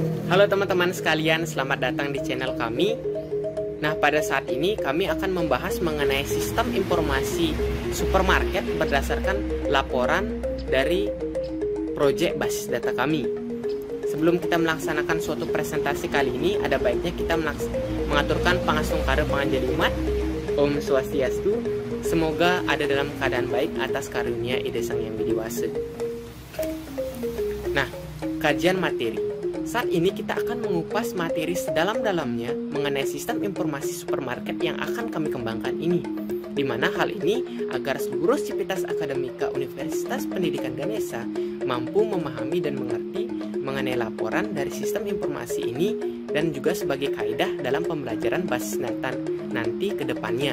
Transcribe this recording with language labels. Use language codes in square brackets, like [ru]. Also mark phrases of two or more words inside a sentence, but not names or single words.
[id] Halo teman-teman sekalian, selamat datang di channel kami. Nah, pada saat ini kami akan membahas mengenai sistem informasi supermarket berdasarkan laporan dari proyek basis data kami. Sebelum kita melaksanakan suatu presentasi kali ini, ada baiknya kita mengaturkan [ban] pangasungkara panganjali umat. [sa] Om Swastiastu. [id] Semoga ada dalam keadaan baik atas karunia Ida Sang Yang Widiwasa. Nah, kajian materi. Saat ini kita akan mengupas materi sedalam-dalamnya mengenai sistem informasi supermarket yang akan kami kembangkan ini. Di mana hal ini agar seluruh sivitas akademika Universitas Pendidikan Ganesha mampu memahami dan mengerti mengenai laporan dari sistem informasi ini dan juga sebagai kaidah dalam pembelajaran basis data nanti ke depannya.